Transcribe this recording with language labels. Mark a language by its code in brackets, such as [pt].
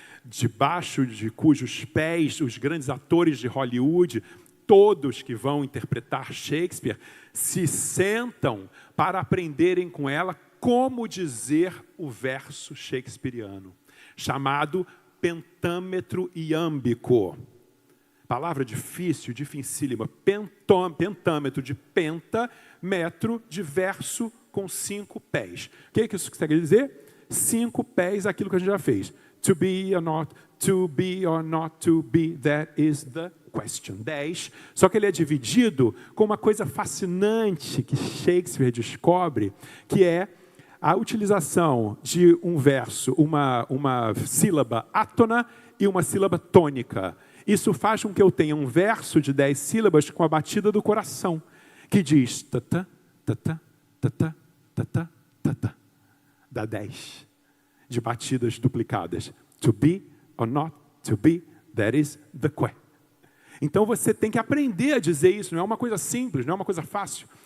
[pt] debaixo de cujos pés os grandes atores de Hollywood, todos que vão interpretar Shakespeare, se sentam para aprenderem com ela como dizer o verso shakespeariano, chamado pentâmetro iâmbico. Palavra difícil, dificílima. Pentâmetro de penta, metro de verso com 5 pés. O que isso quer dizer? 5 pés, aquilo que a gente já fez. [en] To be or not to be, that is the question. [pt] 10. Só que ele é dividido com uma coisa fascinante que Shakespeare descobre, que é a utilização de um verso, uma sílaba átona e uma sílaba tônica. Isso faz com que eu tenha um verso de 10 sílabas com a batida do coração, que diz tata, tata, tata, tata, tata. Dá 10 de batidas duplicadas. [en] To be or not to be, that is the question. [pt] Então você tem que aprender a dizer isso, não é uma coisa simples, não é uma coisa fácil.